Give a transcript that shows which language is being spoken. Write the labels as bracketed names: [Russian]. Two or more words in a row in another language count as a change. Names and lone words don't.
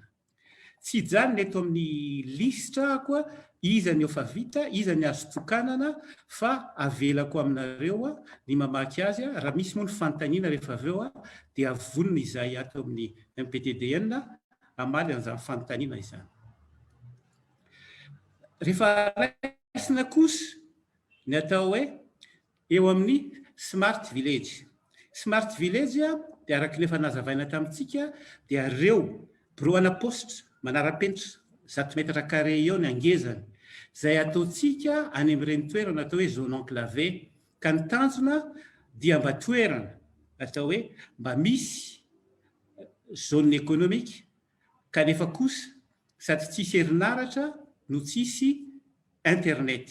[Malagasy] Tsy hijanona eto amin'ny listra koa iza ny efa vita, iza ny azo tokanana, fa avelako aminareo a ny mamaky azy a raha misy moa ny fanontaniana rehefa avy eo a dia avonina izay ato amin'ny MPTDN amaly an'izany fanontaniana izany. Rehefa raisina kosa ny atao hoe eo amin'ny [English] smart village. Smart village [Malagasy] dia araka nefa nazavaina tamintsika dia ireo [French] bureau-na poste [Malagasy] manara-penitra 100 metatra carré eo ny angezany izay ataontsika any amin'ireny toerana atao hoe [French] zone enclavé [Malagasy] ka ny tanjona dia mba toerana atao hoe mba misy [French] zone économique [Malagasy] kanefa kosa sady tsisy herinaratra no tsisy internet.